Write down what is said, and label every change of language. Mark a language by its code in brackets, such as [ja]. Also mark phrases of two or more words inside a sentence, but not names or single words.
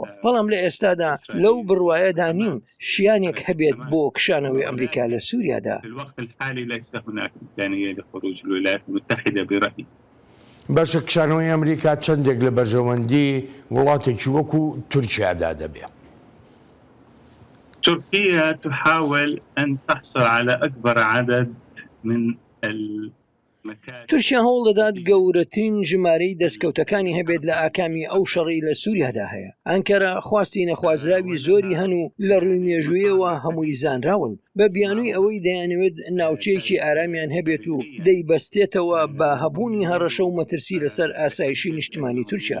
[ckb] بەڵام لە ئێستادا لەو بڕواایەدا نیم شیانێک هەبێت بۆ کشانەوەی ئەمریکا لە سووریادا. باشە کشانەوەی ئەمریکا چەندێک لە بەرژەوەندی وڵاتێکی وەکو تورکیادا دەبێت. [ar] تركيا تحاول أن تحصل على أكبر عدد من [ckb] تورکیا هەوڵ دەدات گەورەترین ژمارەی دەستکەوتەکانی هەبێت لە ئاکامی ئەو شەڕی لە سووریادا هەیە. ئەنکەرە خواستی نەخوازراوی زۆری هەن و لە ڕووی مێژوویەوە هەمووی زانراون بە بیانووی ئەوەی دەیانەوێت ناوچەیەکی ئارامیان هەبێت و دەیبەستێتەوە بە هەبوونی هەڕەشە و مەترسی لەسەر ئاسایشی نیشتیمانی تورکیا.